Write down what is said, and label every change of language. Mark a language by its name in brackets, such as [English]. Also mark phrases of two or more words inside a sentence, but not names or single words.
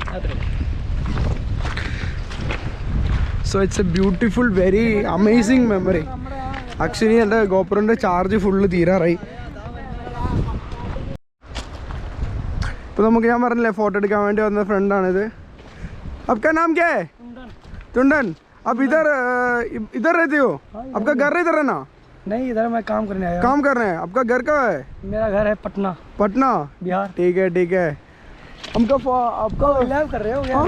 [English] so it's a beautiful very amazing memory. [Malayalam] ആക്ച്വലി എൻ്റെ ഗോപ്രോൻ്റെ ചാർജ് ഫുള്ള് തീരാറായി. ഇപ്പോൾ നമുക്ക് ഞാൻ പറഞ്ഞില്ലേ ഫോട്ടോ എടുക്കാൻ വേണ്ടി വന്ന ഫ്രണ്ടാണിത്. [Hindi] आपका नाम क्या है? टुंडन. आप इधर रहते हो? आपका घर इधर है ना? नहीं, इधर मैं काम करने आया हूँ। काम कर रहे हैं? आपका घर कहाँ है? मेरा घर है पटना, पटना, बिहार। ठीक है. हमका आपका लाइव कर रहे हो या